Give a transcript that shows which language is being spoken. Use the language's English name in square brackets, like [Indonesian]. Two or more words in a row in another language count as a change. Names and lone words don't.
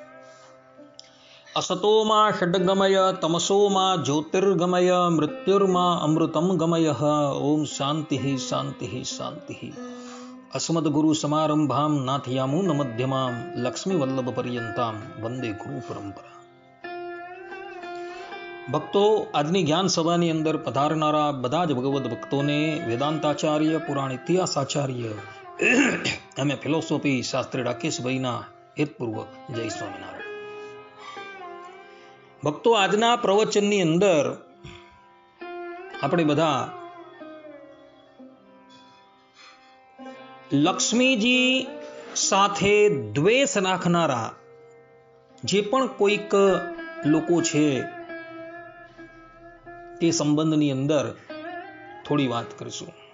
[Sanskrit] असतो मा षड्गमय तमसो मा ज्योतिर्गमय मृत्युर्मा अमृतं गमयः। ओम शांति शांति शांति। अस्मद्गुरु समारंभां नाथयामुन मध्यमां लक्ष्मी वल्लभ पर्यंतां वंदे गुरु परंपरा। [Gujarati] भक्तों, આજની જ્ઞાન સભાની અંદર પધારનારા બધા જ ભગવદ ભક્તોને વેદાંતાચાર્ય, પુરાણ ઇતિહાસાચાર્ય એમ ફિલોસોફી શાસ્ત્રી રાકેશભાઈના હેતપૂર્વક જય સ્વામિનારાયણ। ભક્તો, આજના પ્રવચનની અંદર આપણે બધા લક્ષ્મીજી સાથે દ્વેષ રાખનારા જે પણ કોઈક લોકો છે તે સંબંધની અંદર થોડી વાત કરીશું।